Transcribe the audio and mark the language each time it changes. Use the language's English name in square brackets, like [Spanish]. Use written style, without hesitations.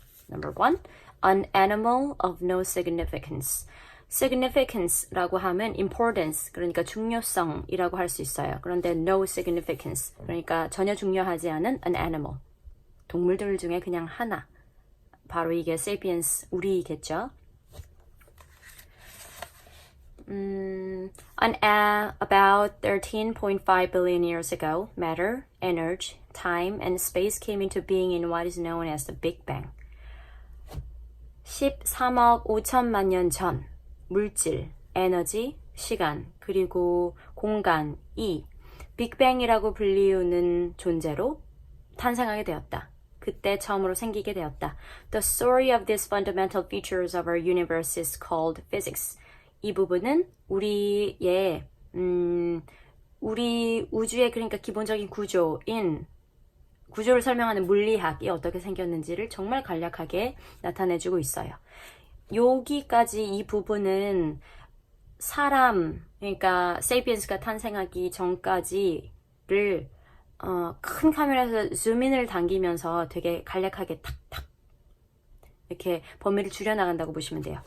[English] Number 1, An Animal of No Significance. [Korean] Significance라고 하면 importance, 그러니까 중요성이라고 할 수 있어요. 그런데 no significance, 그러니까 전혀 중요하지 않은 an animal, 동물들 중에 그냥 하나. 바로 이게 sapiens, 우리겠죠. [English] About 13.5 billion years ago, matter, energy, time, and space came into being in what is known as the Big Bang. [Korean] 13억 5천만 년 전, 물질, 에너지, 시간, 그리고 공간이 빅뱅이라고 불리우는 존재로 탄생하게 되었다. 그때 처음으로 생기게 되었다. [English] The story of these fundamental features of our universe is called physics. [Korean] 이 부분은 우리 우주의 그러니까 기본적인 구조를 설명하는 물리학이 어떻게 생겼는지를 정말 간략하게 나타내주고 있어요. 여기까지 이 부분은 그러니까 세이피엔스가 탄생하기 전까지를 큰 카메라에서 줌인을 당기면서 되게 간략하게 탁탁 이렇게 범위를 줄여나간다고 보시면 돼요.